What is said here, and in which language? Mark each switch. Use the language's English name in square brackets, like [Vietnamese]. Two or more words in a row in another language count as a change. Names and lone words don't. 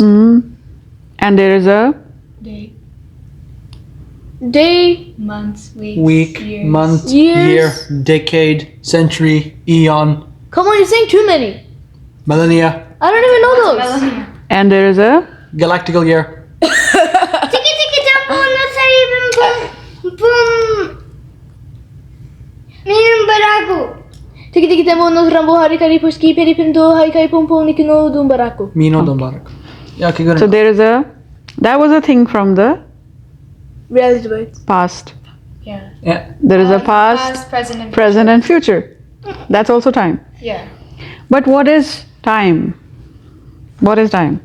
[English] And there is a Day, Day, months, weeks, Week, years. month, Years. year, decade, century, eon, come on, you're saying too many. millennia, I don't even know those. and there is a galactical year. Tiki tiki tampo no sa ibang pum minum baraku. Tiki tiki temo no rambo hari kari puski peri pinto hari kai pum pum nikino dumbaraku. Mino Dombarak. Yeah, okay, good. so there is a that was a thing from the Reality bites. past. Yeah. Yeah. There is a past, present, and present, and future. That's also time. Yeah. But what is time? What is time?